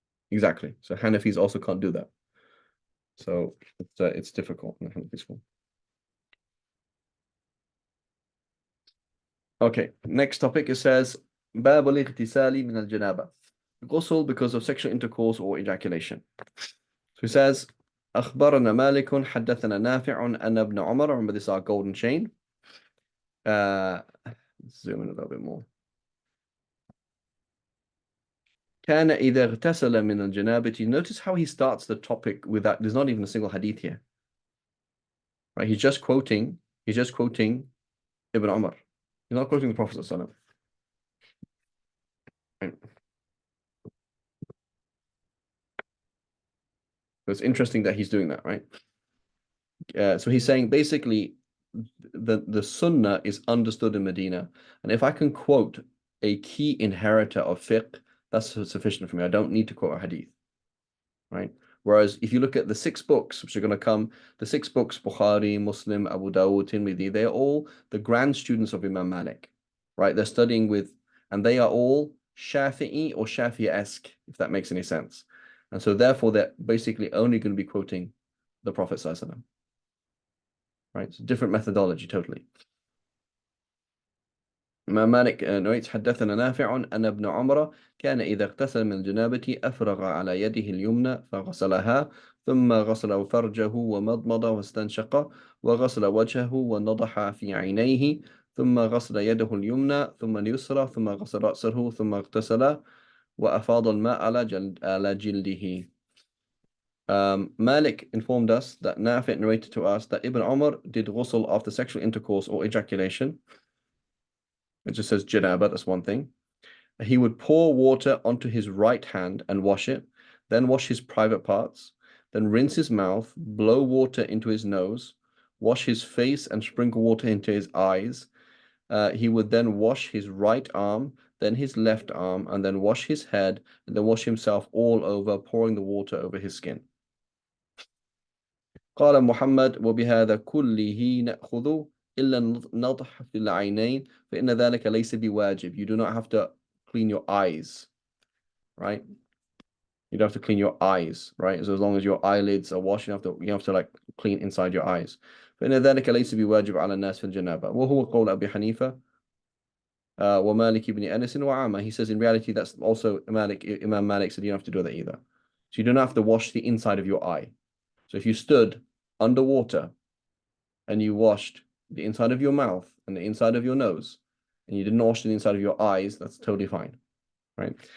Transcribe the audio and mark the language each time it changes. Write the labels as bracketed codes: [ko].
[en] Exactly. So Hanafis also can't do that. So it's difficult in the Hanafi school. Okay, next topic, it says [ar] باب الاغتسال من الجنابة. [en] Ghusl because of sexual intercourse or ejaculation. So he says [ar] أخبرنا مالك حدثنا نافع أن ابن عمر. [en] Remember, this is our golden chain. Let's zoom in a little bit more. [ar] كان إذا اغتسل من الجنابة. [en] Notice how he starts the topic with that. There's not even a single hadith here. Right? He's just quoting Ibn Umar. He's not quoting the Prophet ﷺ. Right? So it's interesting that he's doing that, right? So he's saying basically the Sunnah is understood in Medina, and if I can quote a key inheritor of fiqh, that's sufficient for me. I don't need to quote a hadith, right? Whereas if you look at the 6 books which are going to come, the 6 books, Bukhari, Muslim, Abu Dawud, Tirmidhi, they're all the grand students of Imam Malik, right? They're studying with, and they are all Shafi'i or Shafi'i-esque, if that makes any sense. And so therefore they're basically only going to be quoting the Prophet ﷺ. Right? It's a different methodology totally. [ar] إمام مالك narrates حدثنا نافع أن ابن عمر كان إذا اغتسل من الجنابة أفرغ على يده اليمنى فغسلها ثم غسل فرجه ومضمض واستنشق وغسل وجهه ونضح في عينيه ثم غسل يده اليمنى ثم اليسرى ثم غسل رأسه ثم اغتسل وأفاض الماء على جلده. [en] Malik informed us that Nafi narrated to us that Ibn Umar did ghusl after sexual intercourse or ejaculation. It just says janaba, that's one thing. He would pour water onto his right hand and wash it, then wash his private parts, then rinse his mouth, blow water into his nose, wash his face and sprinkle water into his eyes, he would then wash his right arm, then his left arm, and then wash his head, and then wash himself all over, pouring the water over his skin. [ar] قال محمد وبهذا كله نأخذ إلا النضح في العينين فإن ذلك ليس بواجب. [en] You do not have to clean your eyes, right? You don't have to clean your eyes, right? So as long as your eyelids are washed, you have to like clean inside your eyes. [ar] فإن ذلك ليس بواجب على الناس في الجنابة وهو قول أبي حنيفة ومالك بن أنس وعامة. [en] He says in reality that's also Imam Malik said you don't have to do that either. So you don't have to wash the inside of your eye. So if you stood underwater and you washed the inside of your mouth and the inside of your nose, and you didn't wash the inside of your eyes, that's totally fine, right?